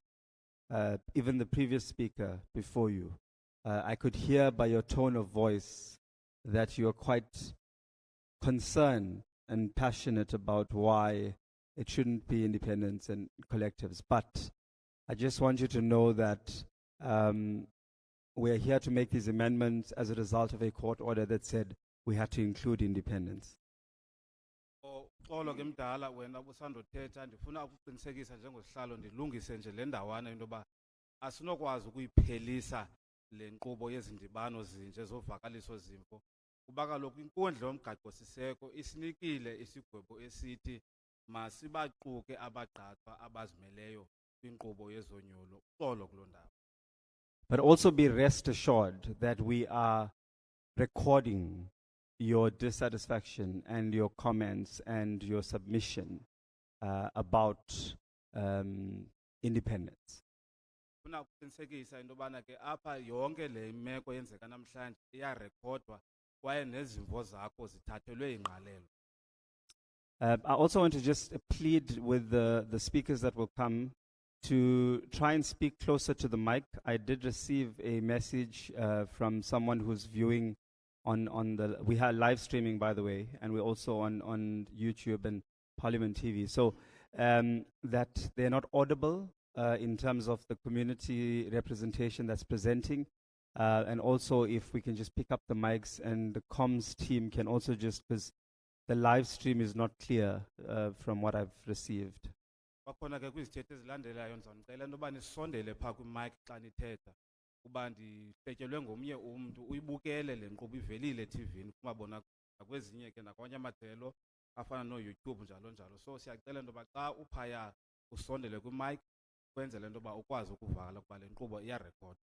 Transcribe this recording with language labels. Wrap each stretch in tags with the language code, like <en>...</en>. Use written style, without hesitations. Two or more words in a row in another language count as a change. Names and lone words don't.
<en>Even the previous speaker before you, I could hear by your tone of voice that you are quite concerned and passionate about why it shouldn't be independents and collectives. But I just want you to know that we're here to make these amendments as a result of a court order that said we had to include independence.</en> <xh>Xolo ke mdala wena busandothetha ndifuna ukuqinisekisa njengosihlalo ndilungise nje le ndawana into yoba asinokwazi ukuyiphelisa le nkqubo yezindibano zinje zovakaliso zimvo kuba kaloku inkundla yomgaqo-siseko isinikile isigwebo esithi masibaquke abagqatswa abazimeleyo kwinkqubo yezonyulo. Xolo kuloo ndawo.</xh> <en>But also be rest assured that we are recording your dissatisfaction and your comments and your submission about independence.</en> <xh>Funa ukuqinisekisa into yobana ke apha yonke le imeko yenzeka namhlanje iyarekhodwa kwaye nezimvo zakho zithathelwe ingqalelo.</xh> <en>I also want to just plead with the speakers that will come to try and speak closer to the mic. I did receive a message from someone who's viewing on the, we have live streaming, by the way, and we're also on YouTube and Parliament TV. So that they're not audible in terms of the community representation that's presenting. And also if we can just pick up the mics and the comms team can also just, because the live stream is not clear from what I've received.</en> <xh>Bakhona ke kwizithethe ezilandelayo ndizawunicela into yoba nisondele phaa kwimic xa nithetha kuba ndihletyelwe ngomnye umntu uyibukele le nkqubo ivelile eTV-ni kumabona nakwezinye ke nakwamanye amajelo afana nooYouTube njalo njalo. So siyacela into yoba xa uphaya usondele kwimic kwenzele into yoba ukwazi ukuvala kuba le nkqubo iyarekhodwa.</xh>